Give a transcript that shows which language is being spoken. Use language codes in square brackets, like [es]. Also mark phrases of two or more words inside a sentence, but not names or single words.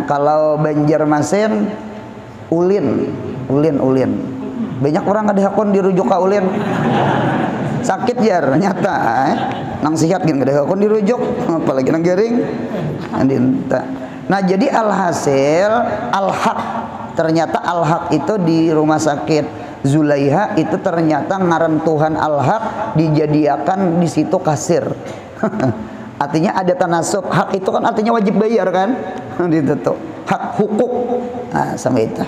[bjn] Kalau Banjarmasin ulin. Banyak orang ada hakon dirujuk ke ulin. Sakit jar nyata nang sihat gini ada hakon dirujuk apalagi nang garing. Nah jadi alhasil al-haq, ternyata al-haq itu di rumah sakit Zulaiha itu ternyata ngaran Tuhan al-haq dijadikan di situ kasir. Artinya ada tanasub. Hak itu kan artinya wajib bayar kan? Itu tuh hak hukuk. Nah, sama itu.